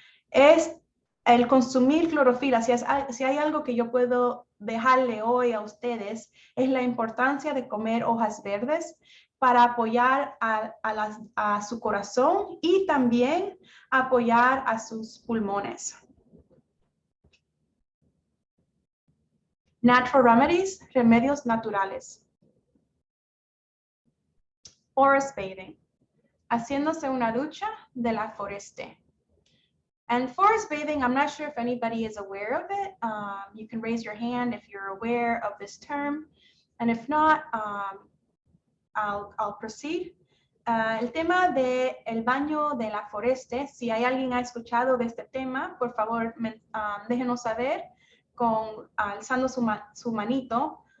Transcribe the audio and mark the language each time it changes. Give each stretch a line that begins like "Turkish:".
Spanish: Es el consumir clorofila. Si hay algo que yo puedo dejarle hoy a ustedes, es la importancia de comer hojas verdes para apoyar a su corazón y también apoyar a sus pulmones.
English: Natural remedies,
Spanish: remedios naturales.
English: Forest bathing,
Spanish: haciéndose una ducha de la foreste.
English: And forest bathing, I'm not sure if anybody is aware of it. You can raise your hand if you're aware of this term. And if not, I'll proceed.
Spanish: El tema del baño de la foreste, si hay alguien ha escuchado de este tema, por favor, déjenos saber alzando su manito.